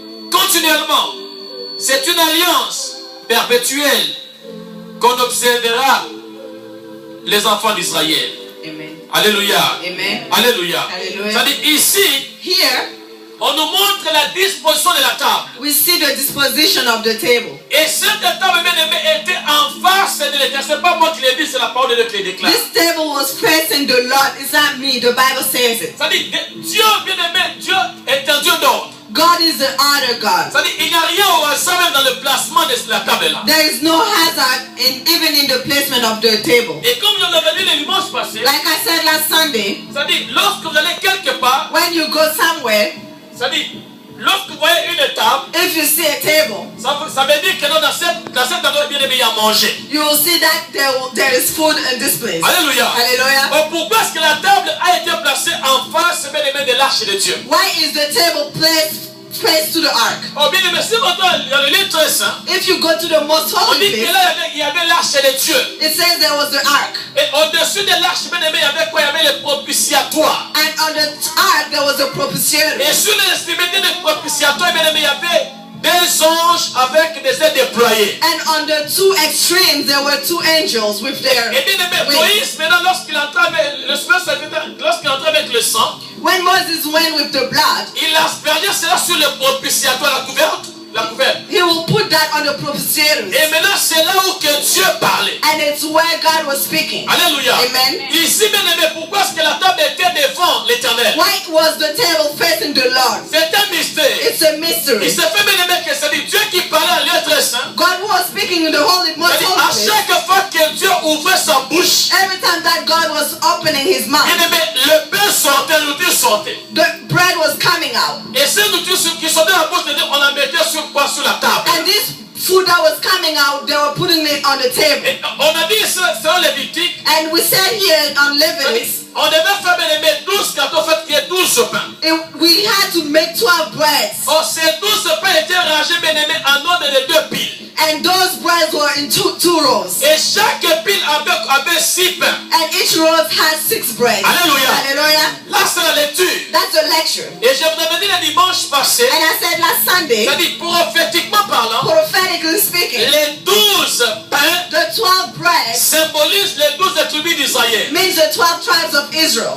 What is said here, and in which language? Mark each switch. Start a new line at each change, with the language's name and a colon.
French: Continuellement, c'est une alliance perpétuelle qu'on observera les enfants d'Israël. Amen. Alléluia. Amen. Alléluia. Alléluia. C'est-à-dire ici,
English: Here,
French: on nous montre la disposition de la table.
English: we see the disposition of the table.
French: Et cette table, bien aimée, était en face de l'Éternel. Ce n'est pas moi qui l'ai dit, c'est la parole de Dieu qui le déclare.
English: This table was facing the Lord. It's not me. The Bible says it.
French: C'est-à-dire, Dieu, bien aimé, Dieu est un Dieu d'ordre.
English: God is the order God.
French: C'est-à-dire, il n'y a rien au hasard même dans le placement de la table là.
English: There is no hazard even in the placement of the table.
French: Et comme je l'avais dit le dimanche passé,
English: Like I said last Sunday,
French: c'est-à-dire, lorsque vous allez quelque part,
English: when you go somewhere,
French: c'est-à-dire, lorsque vous voyez une table,
English: if you see a table,
French: ça veut dire que dans cette endroit, bien aimé, il y a manger.
English: you will see that there is food in this place. Alléluia. Hallelujah.
French: Oh, pourquoi est-ce que la table a été placée en face, bien aimé, de l'arche de Dieu?
English: Why is the table placed face to the ark?
French: Oh, bien aimé, si on va dans le livre très saint,
English: If you go to the most
French: on
English: holy
French: dit que
English: place,
French: là, il y avait l'arche de Dieu.
English: it says there was the ark.
French: Et au-dessus de l'arche, bien aimé, il y avait quoi? Il y avait le propitiatoire.
English: And on the ark there was a propitiatory.
French: Et sur l'extrémité du propitiatoire, bien aimé, il y avait des anges avec des ailes déployées.
English: And on the two extremes there were two angels with their
French: Et bien aimé,
English: wings.
French: Moïse, maintenant, lorsqu'il entrait avec le secrétaire, lorsqu'il entrait avec le sang,
English: When Moses went with the blood,
French: il aspergeait cela sur le propitiatoire, la couverte.
English: he will put that on the propitiatory.
French: Et maintenant, c'est là où que Dieu parlait.
English: And it's where God was speaking. Alléluia. Amen.
French: Ici, bien aimé, pourquoi est-ce que la table était devant l'Éternel?
English: Why was the table facing the Lord?
French: C'est un mystère.
English: It's a
French: Il
English: mystery.
French: s'est fait, bien aimé, que c'est Dieu qui parlait en lieu très saint.
English: God was speaking in the holy, most
French: C'est-à-dire,
English: holy
French: à
English: place.
French: chaque fois que Dieu ouvrait sa bouche,
English: Every time that God was opening his
French: bien
English: mouth,
French: aimé, le pain sortait, la nourriture sortait.
English: the bread was coming out.
French: Et ces nourritures qui sortaient de la bouche de Dieu, on la mettait sur quoi? Sur la table.
English: And this food that was coming out, they were putting it on the table.
French: Et on a dit selon Lévitique,
English: And we said here on Leviticus,
French: on devait faire, bien aimé, 12 gâteaux, fait qu'il y ait 12 pains.
English: we had to make 12 breads.
French: Or, ces 12 pains étaient rangés, bien aimé, en ordre de 2 piles.
English: And those breads were in two rows.
French: Et chaque pile avait 6 pains.
English: And each row had 6 breads. Alléluia. Hallelujah.
French: Là, c'est la lecture.
English: That's a lecture.
French: Et je vous avais dit le dimanche passé,
English: And I said last Sunday,
French: c'est-à-dire prophétiquement parlant,
English: prophetically speaking,
French: les 12 pains
English: the 12 breads
French: symbolisent les 12 tribus d'Israël.
English: means the 12 tribes of Israel.